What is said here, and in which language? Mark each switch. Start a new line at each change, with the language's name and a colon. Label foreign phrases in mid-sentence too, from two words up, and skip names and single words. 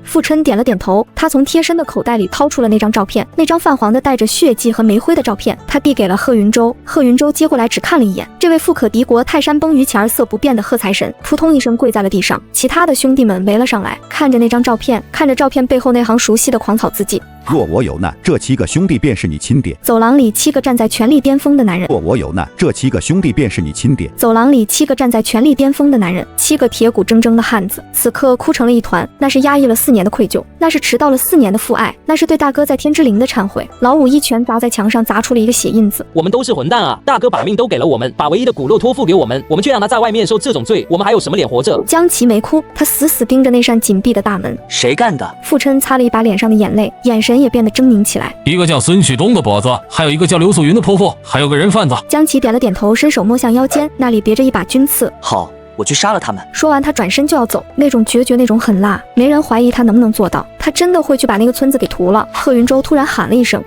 Chinese: 傅琛點了點頭，他從貼身的口袋裡掏出了那張照片，那張泛黃的帶着血跡和煤灰的照片，他遞給了賀雲州。賀雲州接過來只看了一眼，這位富可敵國、泰山崩於前而色不變的賀財神撲通一聲跪在了地上。其他的兄弟們圍了上來，看着那張照片，看着照片背後那行熟悉的狂草字跡。若我有難，這7個兄弟便是你欽點。走廊裡7個站在權力巔峰的男人。若我有難，這7個兄弟便是你欽點。走廊裡7個站在權力巔峰的男人，7個鐵骨錚錚的漢子，此刻哭成了一團。那是壓抑了4年的愧疚，那是遲到了4年的父愛，那是對大哥在天之靈的懺悔。老5一拳砸在牆上，砸出了一個血印子。我們都是混蛋啊！大哥把命都給了我們，把唯一的骨肉托付給我們，我們卻讓他在外面受這種罪，我們還有什麼臉活着？江奇沒哭，他死死盯着那扇緊閉的大門。誰幹的？傅琛擦了一把臉上的眼淚，眼神也變得猙獰起來。一個叫孫旭東的脖子，還有一個叫劉素雲的潑婦，還有個人販子。江奇點了點頭，伸手摸向腰間，那裡別着一把軍刺。好，我去殺了他们。說完，他轉身就要走，那種決絕，那種狠辣，沒人懷疑他能不能做到。他真的會去把那個村子給屠了。賀雲舟突然喊了一聲：“